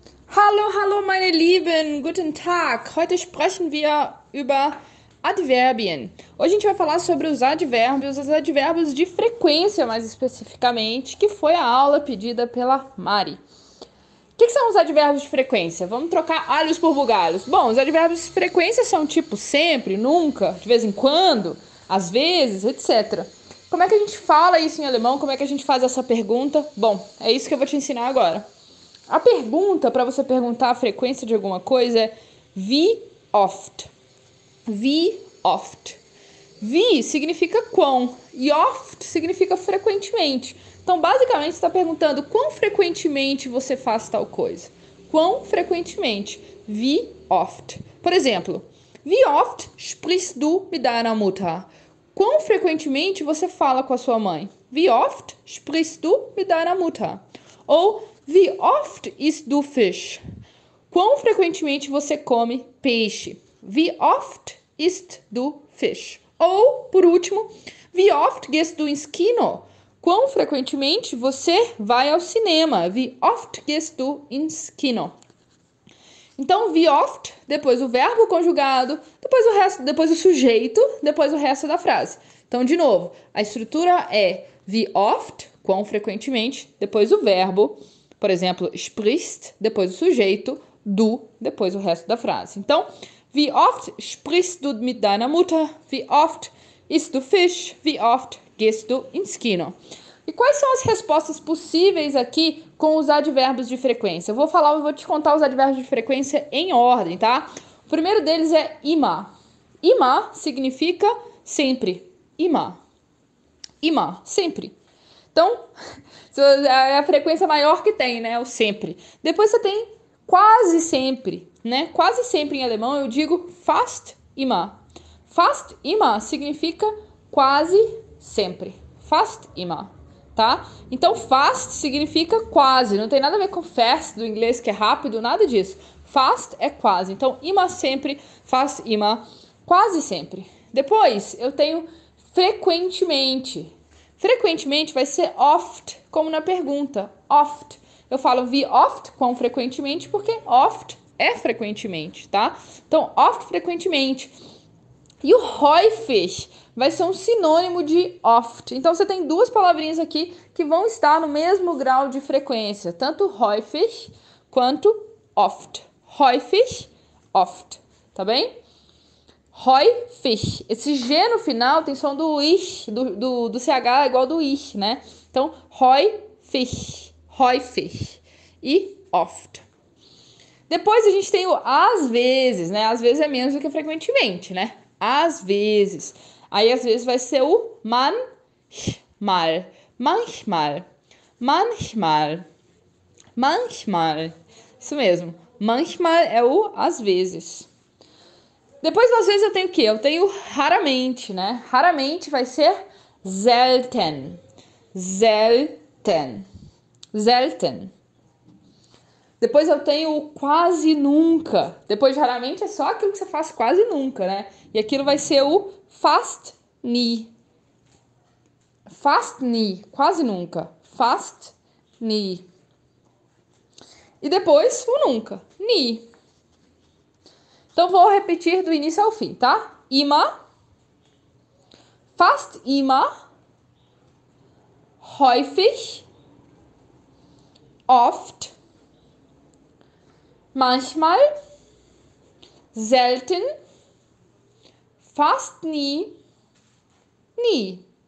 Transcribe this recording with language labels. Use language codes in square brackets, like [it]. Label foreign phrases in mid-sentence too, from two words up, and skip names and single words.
[de] Hallo, hallo, meine Lieben, guten Tag. Heute sprechen wir über Adverbien. [pt] Hoje a gente vai falar sobre os advérbios de frequência, mais especificamente, que foi a aula pedida pela Mari. O que são os advérbios de frequência? Vamos trocar alhos por bugalhos. Bom, os advérbios de frequência são tipo sempre, nunca, de vez em quando, às vezes, etc. Como é que a gente fala isso em alemão? Como é que a gente faz essa pergunta? Bom, é isso que eu vou te ensinar agora. A pergunta para você perguntar a frequência de alguma coisa é [de] wie oft. Wie oft. [pt] Wie significa quão e oft significa frequentemente. Então, basicamente, você está perguntando quão frequentemente você faz tal coisa. Quão frequentemente. [de] Wie oft. [pt] Por exemplo, [de] wie oft sprichst du mit deiner Mutter? [pt] Quão frequentemente você fala com a sua mãe? [de] Wie oft sprichst du mit deiner Mutter? Ou wie oft isst du Fisch? [pt] Quão frequentemente você come peixe? [de] Wie oft isst du Fisch? [pt] Ou, por último, [de] wie oft gehst du ins Kino? [pt] Quão frequentemente você vai ao cinema? [de] Wie oft gehst du ins Kino? Então, wie oft, [pt] depois o verbo conjugado, depois o sujeito, depois o resto da frase. Então, de novo, a estrutura é [de] wie oft, [pt] quão frequentemente, depois o verbo, por exemplo, sprichst, depois o sujeito, du, depois o resto da frase. Então, [de] wie oft sprichst du mit deiner Mutter? Wie oft isst du Fisch? Wie oft gehst du ins Kino? [pt] E quais são as respostas possíveis aqui com os advérbios de frequência? Eu vou te contar os advérbios de frequência em ordem, tá? O primeiro deles é immer. Immer significa sempre. [de] Immer. Immer, [pt] sempre. Então, é a frequência maior que tem, né? O sempre. Depois você tem quase sempre, né? Quase sempre em alemão eu digo [de] fast immer. Fast immer [pt] significa quase sempre. [de] Fast immer, [pt] tá? Então, fast significa quase. Não tem nada a ver com fast do inglês, que é rápido, nada disso. Fast é quase. Então, [de] immer sempre, fast immer, [pt] quase sempre. Depois, eu tenho frequentemente. Frequentemente vai ser oft, como na pergunta. [de] Oft. [pt] Eu falo [de] wie oft, [pt] quão frequentemente, porque oft é frequentemente, tá? Então, oft, frequentemente. E o häufig vai ser um sinônimo de oft. Então, você tem duas palavrinhas aqui que vão estar no mesmo grau de frequência. Tanto häufig quanto oft. [de] Häufig, oft. [pt] Tá bem? [de] Häufig. [pt] Esse G no final tem som do ich, do CH igual do ich, né? Então, [de] häufig, häufig e oft. [pt] Depois a gente tem o às vezes, né? Às vezes é menos do que frequentemente, né? Às vezes. Aí, às vezes, vai ser o manchmal. [de] Manchmal. Manchmal. Manchmal. [pt] Isso mesmo. Manchmal é o às vezes. Depois das vezes eu tenho o quê? Eu tenho raramente, né? Raramente vai ser selten. [de] Selten. Selten. [pt] Depois eu tenho o quase nunca. Depois de raramente é só aquilo que você faz quase nunca, né? E aquilo vai ser o [de] fast nie. Fast nie. [pt] Quase nunca. [de] Fast nie. [pt] E depois o nunca. Nie. Então, vou repetir do início ao fim, tá? [de] Immer, fast immer, häufig, oft, manchmal, selten, fast nie, nie.